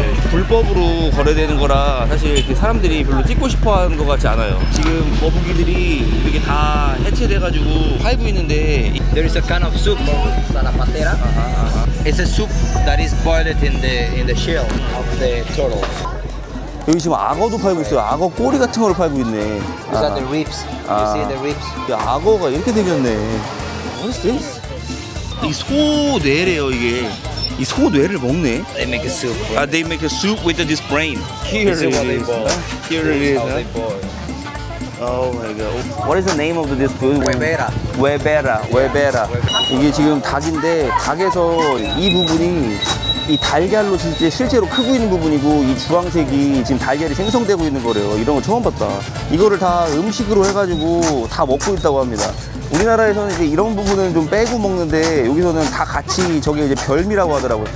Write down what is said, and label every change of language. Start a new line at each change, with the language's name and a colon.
Korean: 불법으로 거래되는 거라 사실 이렇게 사람들이 별로 찍고 싶어 하는 것 같지 않아요. 지금 거북이들이 이렇게 다 해체돼가지고 팔고 있는데
English: There is a kind of soup called salapatera. It's a soup that is boiled in the shell of the turtle.
Korean: 여기 지금 악어도 팔고 있어요. 악어 꼬리 같은 거를 팔고 있네.
English: These are the ribs. You see the ribs?
Korean: 야, 악어가 이렇게 생겼네.
English: What is this?
Korean: 이 소뇌래요 이게. 이 소뇌를 먹네.
English: They make a soup. They make a soup with this brain. Here This is what they boil. Here it is. How they boil. Oh my god. What is the name of this food?
Spanish: Huevera.
Korean: 웨베라. 이게 지금 닭인데 닭에서 이 부분이 이 달걀로 실제로 크고 있는 부분이고 이 주황색이 지금 달걀이 생성되고 있는 거래요. 이런 거 처음 봤다. 이거를 다 음식으로 해가지고 다 먹고 있다고 합니다. 우리나라에서는 이제 이런 부분은 좀 빼고 먹는데 여기서는 다 같이 저게 이제 별미라고 하더라고요.